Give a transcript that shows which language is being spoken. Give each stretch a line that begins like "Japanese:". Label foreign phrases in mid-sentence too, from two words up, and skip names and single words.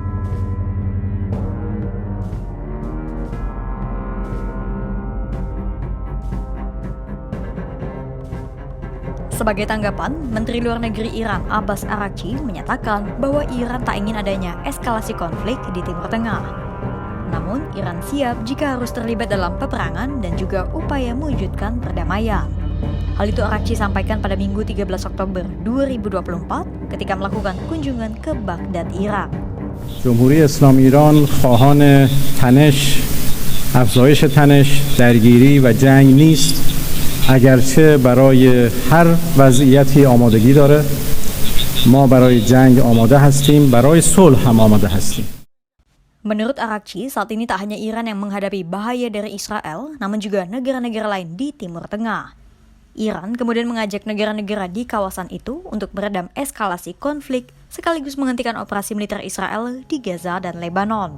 Indonesian: Sebagai tanggapan, Menteri Luar Negeri Iran Abbas Araghchi menyatakan bahwa Iran tak ingin adanya eskalasi konflik di Timur Tengah. Namun, Iran siap jika harus terlibat dalam peperangan dan juga upaya mewujudkan perdamaian. Hal itu Arakci sampaikan pada Minggu 13 Oktober 2024 ketika melakukan kunjungan ke Baghdad, Irak.
Persian: جمهوری اسلامی ایران خواهان تنش، افزایش تنش، درگیری و جنگ نیست، اگرچه برای هر وضعیتی آمادگی داره. ما برای جنگ آماده هستیم، برای صلح هم آماده هستیم.
Indonesian: Menurut Arakci, saat ini tak hanya Iran yang menghadapi bahaya dari Israel, namun juga negara-negara lain di Timur Tengah. Iran kemudian mengajak negara-negara di kawasan itu untuk meredam eskalasi konflik sekaligus menghentikan operasi militer Israel di Gaza dan Lebanon.